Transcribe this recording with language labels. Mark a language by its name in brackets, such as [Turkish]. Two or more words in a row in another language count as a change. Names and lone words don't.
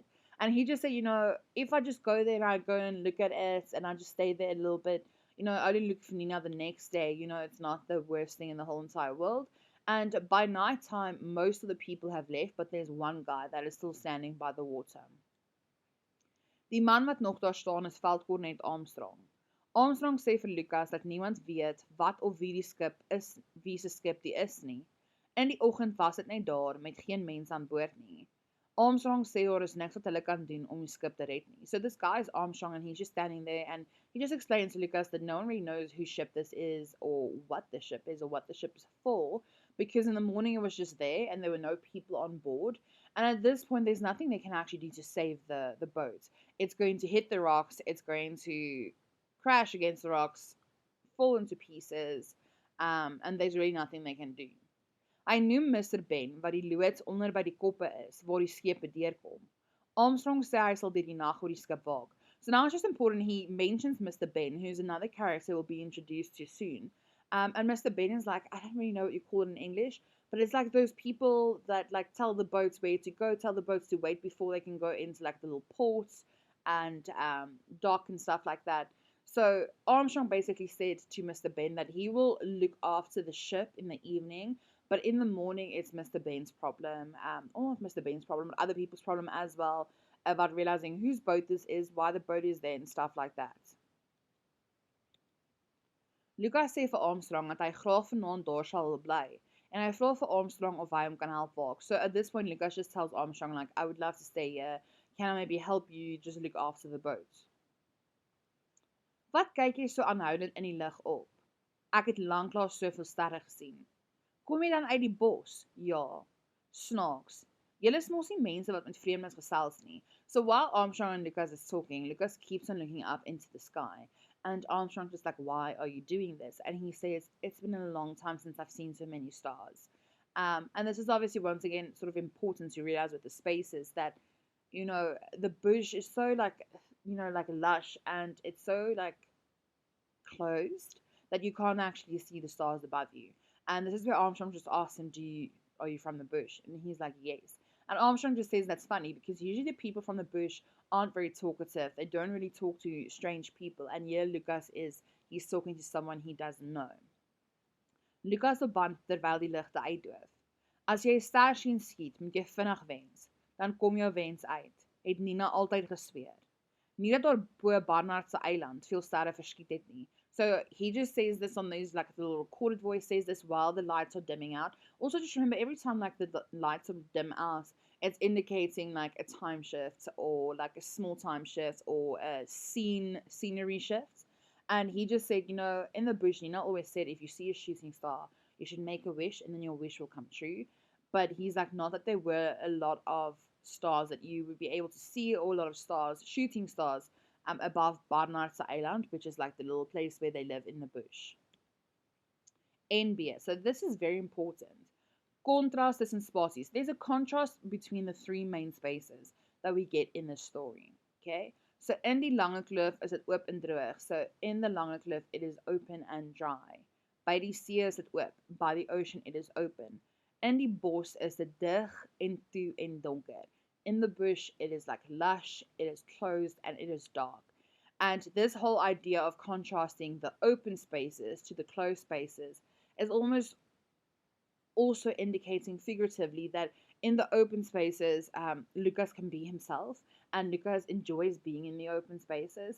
[English] And he just said, if I just go there and I go and look at it and I just stay there a little bit, I only look for Nina the next day, it's not the worst thing in the whole entire world. And by night time, most of the people have left, but there's one guy that is still standing by the water. [Afrikaans] Die man wat nog daar staan is veldkornet Armstrong. Armstrong sê vir Lucas dat niemand weet wat of wie die skip is, wie se skip die is nie. In die oggend was dit net daar met geen mens aan boord nie. Armstrong sê daar is niks wat hulle kan doen om die skip te red nie. [English] So this guy is Armstrong and he's just standing there and he just explains to Lucas that no one really knows whose ship this is or what the ship is or what the ship is for, because in the morning it was just there and there were no people on board. And at this point there's nothing they can actually do to save the boat. It's going to hit the rocks, it's going to crash against the rocks, fall into pieces, and there's really nothing they can do. [Afrikaans] Hy noem Mr. Ben wat die loods onder by die koppe is waar die skepe deurkom. Armstrong sê hy sal deur die nag oor die skip waak. [English] So now it's just important he mentions Mr. Ben, who's another character we'll be introduced to soon. And Mr. Ben is like, I don't really know what you call it in English, but it's like those people that like tell the boats where to go, tell the boats to wait before they can go into like the little ports and dock and stuff like that. So Armstrong basically said to Mr. Ben that he will look after the ship in the evening, but in the morning it's Mr. Ben's problem, or not Mr. Ben's problem, but other people's problem as well, about realizing whose boat this is, why the boat is there, and stuff like that. [Afrikaans] Lucas sê vir Armstrong dat hy graag vanaand daar sal bly, en hy vra vir Armstrong of hy hom kan help waak. [English] So at this point Lucas just tells Armstrong like, I would love to stay here, can I maybe help you just look after the boat? [Afrikaans] Wat kyk jy so aanhoudend in die lug op? Ek het lanklaas soveel sterre gesien. Kom jy dan uit die bos? Ja. Snaaks. Julle is mos nie mense wat met vreemdes gesels nie. [English] So while Armstrong and Lucas is talking, Lucas keeps on looking up into the sky. And Armstrong's just like, why are you doing this? And he says, it's been a long time since I've seen so many stars. And this is obviously, once again, sort of important to realize with the spaces that, the bush is so like, like lush and it's so like closed that you can't actually see the stars above you. And this is where Armstrong just asks him, are you from the bush? And he's like, yes. And Armstrong just says that's funny because usually the people from the bush aren't very talkative. They don't really talk to strange people. And here Lucas he's talking to someone he doesn't know. [Afrikaans] Lucas op band terwyl die ligte uitdoof. As jy 'n ster sien skiet, moet jy vinnig wens. Dan kom jou wens uit, het Nina altyd gesweer. Nie dat daar bo Barnard se eiland veel sterre verskiet het nie. [English] So he just says this on these, like, the little recorded voice says this while the lights are dimming out. Also, just remember, every time like the lights are dim out, it's indicating like a time shift or like a small time shift or a scenery shift. And he just said, in the bush, Nina always said, if you see a shooting star, you should make a wish and then your wish will come true. But he's like, not that there were a lot of stars that you would be able to see, or a lot of stars, shooting stars, above Barnardse Island, which is like the little place where they live in the bush. NB. So this is very important. [Afrikaans] Contrast tussen spasies. [English] There's a contrast between the three main spaces that we get in this story. Okay? [Afrikaans] So in die lange kloof is dit oop en droog. [English] So in the lange kloof it is open and dry. [Afrikaans] By die see is dit oop. [English] By the ocean it is open. [Afrikaans] In die bos is dit dig en toe en donker. [English] In the bush it is like lush, it is closed, and it is dark. And this whole idea of contrasting the open spaces to the closed spaces is almost also indicating figuratively that in the open spaces, Lucas can be himself, and Lucas enjoys being in the open spaces.